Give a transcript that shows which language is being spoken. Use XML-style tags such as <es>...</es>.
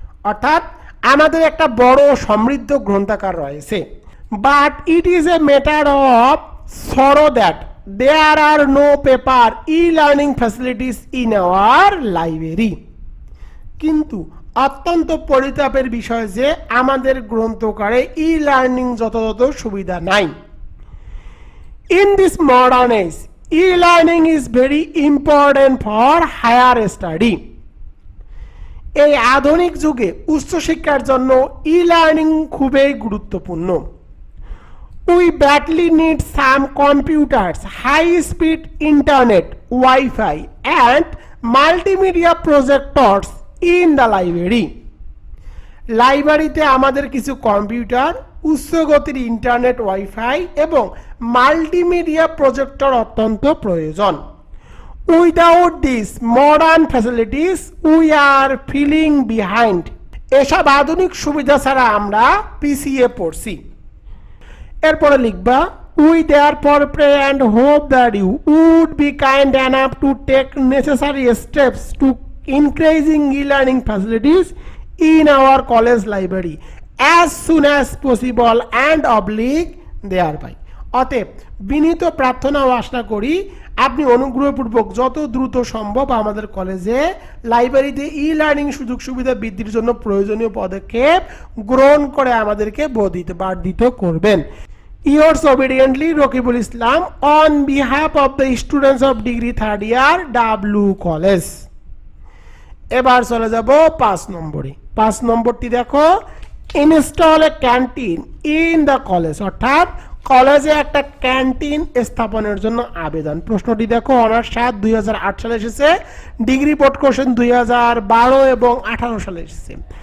<bn>অর্থাৎ আমাদের একটা বড় সমৃদ্ধ গ্রন্থাগার রয়েছে।</bn> <en>But it is a matter of sorrow that there are no paper e-learning facilities in our library.</en> <bn>কিন্তু অত্যন্ত পরিতাপের বিষয় যে আমাদের গ্রন্থাগারে ই-লার্নিং যথাযথ সুবিধা নাই।</bn> <en>In this modern age, e-learning is very important for higher study.</en> <bn>এই আধুনিক যুগে উচ্চশিক্ষার জন্য ই-লার্নিং খুবই গুরুত্বপূর্ণ।</bn> <en>We badly need some computers, high-speed internet, Wi-Fi, and multimedia projectors in the library.</en> <bn>লাইব্রেরিতে আমাদের কিছু কম্পিউটার, উচ্চ গতির ইন্টারনেট, ওয়াইফাই এবং মাল্টিমিডিয়া প্রজেক্টর অত্যন্ত প্রয়োজন।</bn> <en>Without this modern facilities we are feeling behind.</en> <bn>এসব আধুনিক সুবিধা ছাড়া আমরা পিছিয়ে পড়ছি। এরপরে লিখবা</bn> <en>We therefore pray and hope that you would be kind enough to take necessary steps to increasing e-learning facilities in our college library as soon as possible and oblique thereby.</en> <bn>অতএব বিনীত প্রার্থনা ও আশা করি আপনি অনুগ্রহপূর্বক যত দ্রুত সম্ভব আমাদের কলেজে লাইব্রেরিতে ই-লার্নিং সুযোগ সুবিধা বৃদ্ধির জন্য প্রয়োজনীয় পদক্ষেপ গ্রহণ করে আমাদেরকে বার্ধিত করবেন।</bn> <en>Yours obediently, Rokibul Islam, on behalf of the students of degree third year, W College.</en> <bn>এবার চলে যাব 5 নম্বরে। 5 নম্বরটি দেখো,</bn> <en>Install a canteen in the college.</en> <bn>অর্থাৎ কলেজে একটা ক্যান্টিন স্থাপনের জন্য আবেদন। প্রশ্নটি দেখো, অনার্স 7 2008 সালে এসেছে, ডিগ্রি বোর্ড কোশ্চেন 2012 এবং 18 সালে এসেছে।</bn>